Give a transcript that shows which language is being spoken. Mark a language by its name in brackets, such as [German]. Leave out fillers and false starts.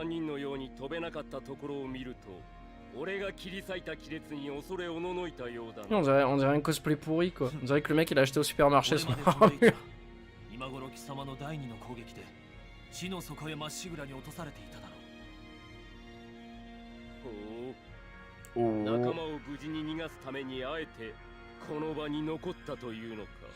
[Japanese] 3人のように飛べなかったところを見ると、俺が切り裂いた亀裂に恐れおののいたようだな。 [French] On dirait un cosplay pourri, quoi. On dirait que le mec il a acheté au supermarché son [Japanese] 今頃貴様の第二の攻撃で地の底へまっしぐらに落とされていただろう。ほう、仲 Oh. 間を無事に逃がすためにあえてこの場に残ったというのか。